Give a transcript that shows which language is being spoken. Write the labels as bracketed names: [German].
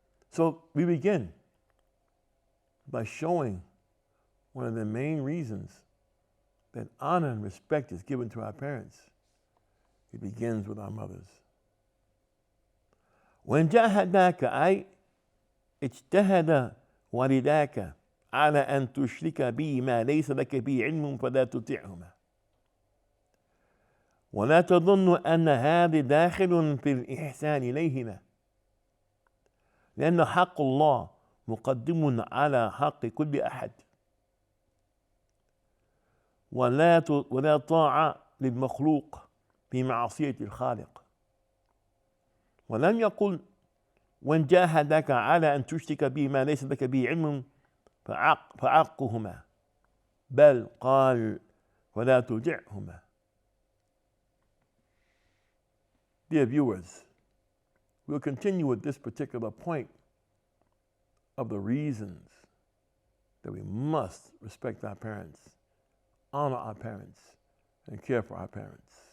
[English] So we begin by showing one of the main reasons that honor and respect is given to our parents. It begins with our mothers. [Arabic] وإن جاهداك أي اجتهد والداك على أن تشرك بي ما ليس لك به علم فلا تطعهما ولا تظن أن هذا داخل في الإحسان إليهما لأن حق الله مقدم على حق كل أحد ولا طاعة للمخلوق في معصية الخالق. ولم يقل وإن جاهداك على أن تشرك به ما ليس لك به علم فعقهما بل قال ولا تطعهما. [English] Dear viewers, we'll continue with this particular point of the reasons that we must respect our parents, honor our parents, and care for our parents.